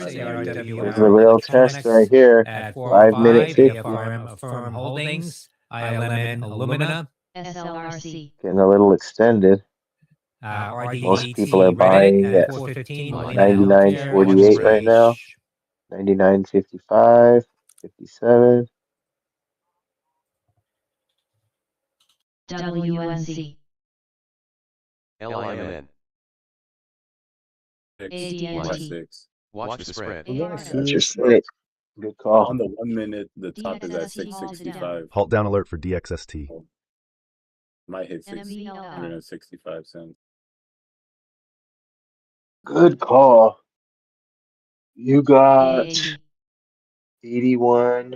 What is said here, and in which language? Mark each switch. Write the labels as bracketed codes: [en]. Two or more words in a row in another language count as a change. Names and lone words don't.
[en] There's the real test right here. at 5 minute 50. Firm Holdings, ILMN, Illumina, SLRC. Getting a little extended. Most people are buying at 99.48 right now. 99.55, 57. WNC. LIMN, ADNT. watch the spread. That's your slick. Good call. On the 1 minute, the top is at 665. Halt down alert for DXST. Might hit 665 cents. Good call. You got 81.